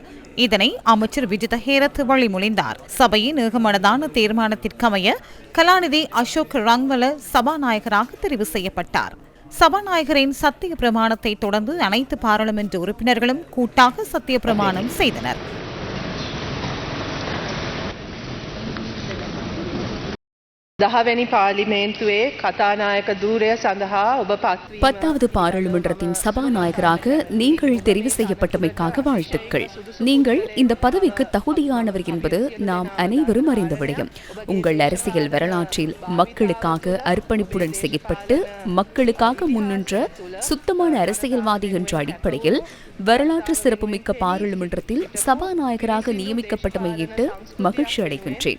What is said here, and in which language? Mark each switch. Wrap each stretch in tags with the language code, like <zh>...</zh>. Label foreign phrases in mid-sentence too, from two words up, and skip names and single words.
<ta>இதனை அமைச்சர் விஜித ஹேரத் வழிமொழிந்தார். சபையின் ஏகமனதான தீர்மானத்திற்கமைய கலாநிதி அசோக் ரங்வல சபாநாயகராக தெரிவு செய்யப்பட்டார். சபாநாயகரின் சத்திய பிரமாணத்தை தொடர்ந்து அனைத்து பாராளுமன்ற உறுப்பினர்களும் கூட்டாக சத்திய பிரமாணம் செய்தனர்.</ta> <si>දහවැනි පාර්ලිමේන්තුවේ කතානායක ධූරය සඳහා ඔබ පත්වීම</si> <ta>10வது பாராளுமன்றத்தின் சபாநாயகராக நீங்கள் தெரிவு செய்யப்பட்டமைக்காக வாழ்த்துக்கள். நீங்கள் இந்த பதவிக்கு தகுதியானவர் என்பது நாம் அனைவரும் அறிந்த விடயம். உங்கள் அரசியல் வரலாற்றில் மக்களுக்காக அர்ப்பணிப்புடன் செயற்பட்டு மக்களுக்காக முன்னின்ற சுத்தமான அரசியல்வாதி என்ற அடிப்படையில் வரலாற்று சிறப்புமிக்க பாராளுமன்றத்தில் சபாநாயகராக நியமிக்கப்பட்டமையிட்டு மகிழ்ச்சி அடைகின்றேன்.</ta>